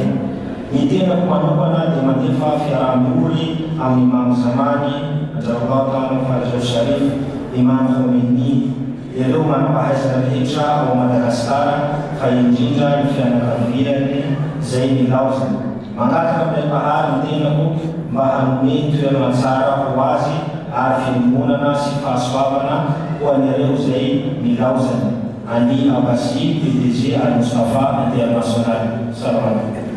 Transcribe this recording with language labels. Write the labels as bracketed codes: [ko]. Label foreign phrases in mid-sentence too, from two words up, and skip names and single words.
[mg] Ny tenako manokana dia mandefa fiaraha-mihory amin'ny Imam Zamany Anjaranao Ta'ala Farajao Sharif Imam Khomeini ireo manampahaizana rehetra ao Madagaskara fa indrindra ny fianakaviany izay milaozana. Mangataka amin'ilay bahary ny tenako mba hanome toerana tsara ho azy ary fiangonana sy fahasoavana ho an'ireo izay milaozana. Ani Abbas PDG Al Mustafa International. Salam.